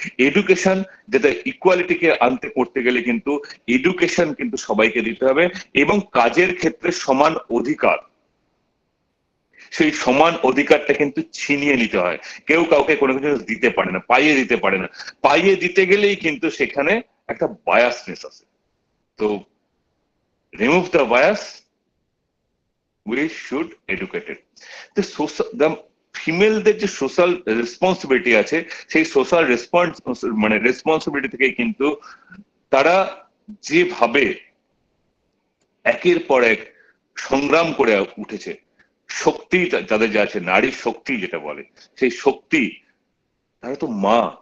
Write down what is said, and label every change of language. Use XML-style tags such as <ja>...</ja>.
<bn>Education যেটা ইকুয়ালিটিকে আনতে করতে গেলে কিন্তু এডুকেশন কিন্তু সবাইকে দিতে হবে, এবং কাজের ক্ষেত্রে সমান অধিকার, সেই সমান অধিকারটা কিন্তু ছিনিয়ে নিতে হয়। কেউ কাউকে কোনো কিছু দিতে পারে না, পাইয়ে দিতে পারে না। পাইয়ে দিতে গেলেই কিন্তু সেখানে একটা বায়াসনেস আছে।</bn> <en>তো remove the bias, we should educate it.</en> <bn>the ফিমেলদের যে সোশ্যাল রেসপন্সিবিলিটি আছে, সেই সোশ্যাল রেসপন্সিবিলিটি থেকে কিন্তু তারা যেভাবে একের পর এক সংগ্রাম করে উঠেছে, শক্তি যাদের যা আছে, নারীর শক্তি যেটা বলে, সেই শক্তি, তারা তো মা।</bn>